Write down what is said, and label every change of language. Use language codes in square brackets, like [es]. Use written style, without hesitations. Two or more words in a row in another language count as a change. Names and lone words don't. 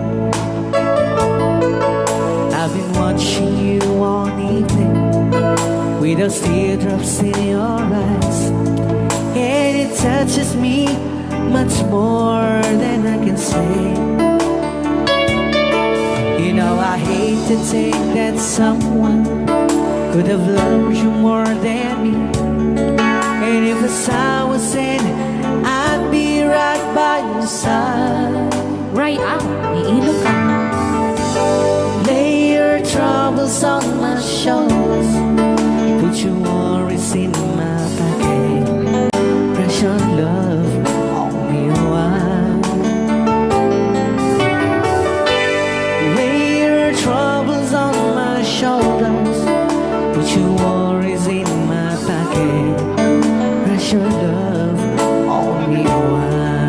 [en] I've been watching you all evening with those teardrops in your eyes, and it touches me much more than I can say. You know I hate to think that someone could have loved you more than me, and if the sun was in, I'd be right by your side. [ilo] Rayaw ni Ilocano. [en] Lay your troubles on my shoulders, put your worries in my pocket, pressure love on me a while. Lay your troubles on my shoulders, put your worries in my pocket, pressure love on me a while.